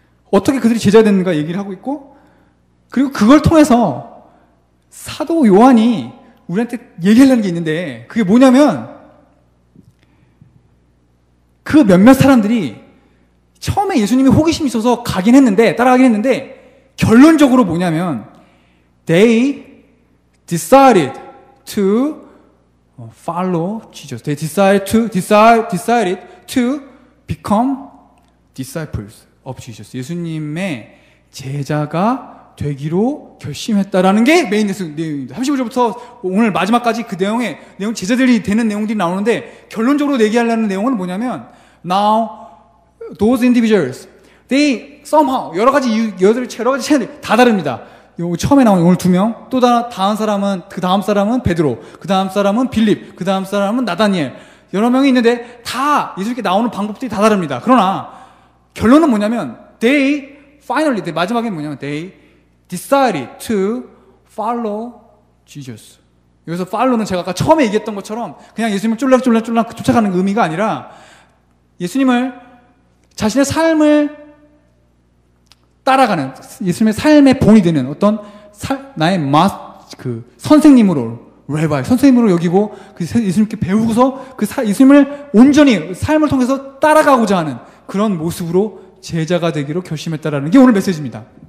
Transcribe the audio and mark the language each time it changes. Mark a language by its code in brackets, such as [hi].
[ko] 어떻게 그들이 제자가 됐는가 얘기를 하고 있고, 그리고 그걸 통해서 사도 요한이 우리한테 얘기하려는 게 있는데, 그게 뭐냐면 그 몇몇 사람들이 처음에 예수님이 호기심이 있어서 가긴 했는데, 따라가긴 했는데, 결론적으로 뭐냐면 [en] they decided to follow Jesus. They decided to become disciples of Jesus. [ko] 예수님의 제자가 되기로 결심했다라는 게 메인 내용입니다. 35절부터 오늘 마지막까지 그 내용, 제자들이 되는 내용들이 나오는데, 결론적으로 얘기하려는 내용은 뭐냐면, [en] now, those individuals, they somehow, [ko] 여러 가지 채널이 다 다릅니다. 처음에 나온 오늘 2명, 또 다음 사람은, 그 다음 사람은 베드로, 그 다음 사람은 빌립, 그 다음 사람은 나다니엘. 여러 명이 있는데, 다 예수님께 나오는 방법들이 다 다릅니다. 그러나, 결론은 뭐냐면, finally, 마지막에 뭐냐면, [en] they decided to follow Jesus. [ko] 여기서 follow는 제가 아까 처음에 얘기했던 것처럼, 그냥 예수님을 쫄락쫄락 쫓아가는 의미가 아니라, 예수님을, 자신의 삶을 따라가는, 예수님의 삶의 본이 되는 어떤 나의 선생님으로, 선생님으로 여기고, 예수님께 배우고서 예수님을 온전히 삶을 통해서 따라가고자 하는 그런 모습으로 제자가 되기로 결심했다라는 게 오늘 메시지입니다.